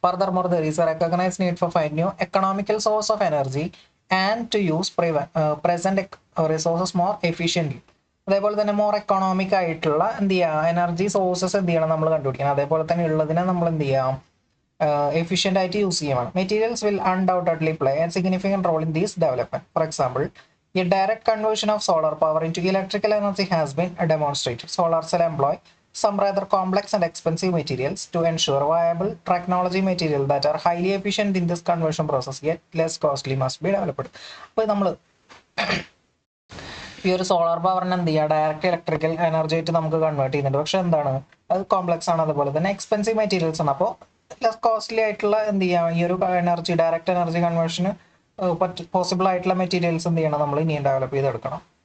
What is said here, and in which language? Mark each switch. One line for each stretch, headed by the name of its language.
English: Furthermore there is a recognise need for find new economical source of energy and to use present resources more efficiently.
Malayalam: അതേപോലെ തന്നെ more economic ആയിട്ടുള്ള എന്ത് ചെയ്യുക, energy sources എന്ത് ചെയ്യണം നമ്മൾ കണ്ടുപിടിക്കണം. അതേപോലെ തന്നെ ഉള്ളതിനെ നമ്മൾ എന്ത് ചെയ്യാം, എഫിഷ്യൻ്റ് ആയിട്ട് യൂസ് ചെയ്യണം.
English: Materials will undoubtedly play a significant role in these development. For example, a direct conversion of solar power into electrical energy has been demonstrated. Solar cell employ some rather complex and expensive materials to ensure viable technology material that are highly efficient in this conversion process yet less costly must be developed.
Malayalam: അപ്പോൾ നമ്മൾ ഈ ഒരു solar പവറിന് എന്ത് ചെയ്യുക, direct electrical energy ആയിട്ട് നമുക്ക് convert ചെയ്യുന്നുണ്ട്. പക്ഷെ എന്താണ്, അത് കോംപ്ലക്സ് ആണ്, അതുപോലെ തന്നെ എക്സ്പെൻസീവ് മെറ്റീരിയൽസ് ആണ്. അപ്പോൾ ലെസ് കോസ്റ്റ്ലി ആയിട്ടുള്ള എന്ത് ചെയ്യാം, ഈ ഒരു എനർജി ഡയറക്റ്റ് എനർജി കൺവേർഷന് പോസിബിൾ ആയിട്ടുള്ള മെറ്റീരിയൽസ് എന്ത് ചെയ്യണം, നമ്മൾ ഇനിയും ഡെവലപ്പ് ചെയ്തെടുക്കണം.